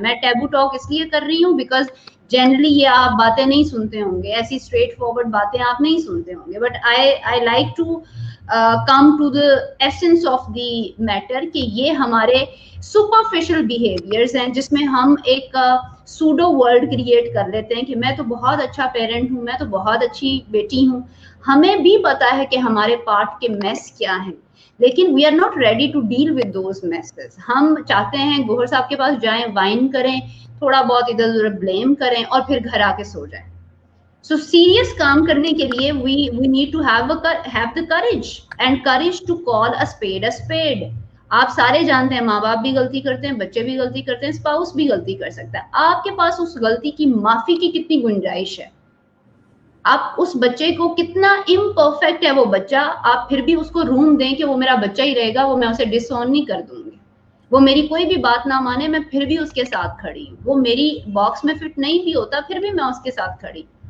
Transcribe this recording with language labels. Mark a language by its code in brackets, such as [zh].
[ur] میں taboo talk اس لیے کر رہی ہوں بیکاز جنرلی یہ آپ باتیں نہیں سنتے ہوں گے, ایسی اسٹریٹ فارورڈ باتیں آپ نہیں سنتے ہوں گے, [en] but I like to come to the essence of the matter [ur] کہ یہ ہمارے سپرفیشل بیہیویئرز ہیں جس میں ہم ایک سوڈو ورلڈ کریٹ کر لیتے ہیں کہ میں تو بہت اچھا پیرنٹ ہوں, میں تو بہت اچھی بیٹی ہوں. ہمیں بھی پتا ہے کہ ہمارے پارٹ کے میس کیا ہیں, لیکن [en] We are not ready to deal with those messes. [ur] ہم چاہتے ہیں گوہر صاحب کے پاس جائیں, وائن کریں, تھوڑا بہت ادھر ادھر بلیم کریں اور پھر گھر آ کے سو جائیں. سو سیریس کام کرنے کے لیے [en] we need to have the courage and courage to call a spade a spade. [ur] آپ سارے جانتے ہیں ماں باپ بھی غلطی کرتے ہیں, بچے بھی غلطی کرتے ہیں, اسپاؤس بھی غلطی کر سکتا ہے. آپ کے پاس اس غلطی کی معافی کی کتنی گنجائش ہے؟ آپ اس بچے کو کتنا امپرفیکٹ ہے وہ بچہ, آپ پھر بھی اس کو روم دیں کہ وہ میرا بچہ ہی رہے گا, وہ میں اسے ڈس آن نہیں کر دوں گی, وہ میری کوئی بھی بات نہ مانے میں پھر بھی اس کے ساتھ کھڑی ہوں, وہ میری باکس میں فٹ نہیں بھی ہوتا پھر بھی میں اس کے ساتھ کھڑی.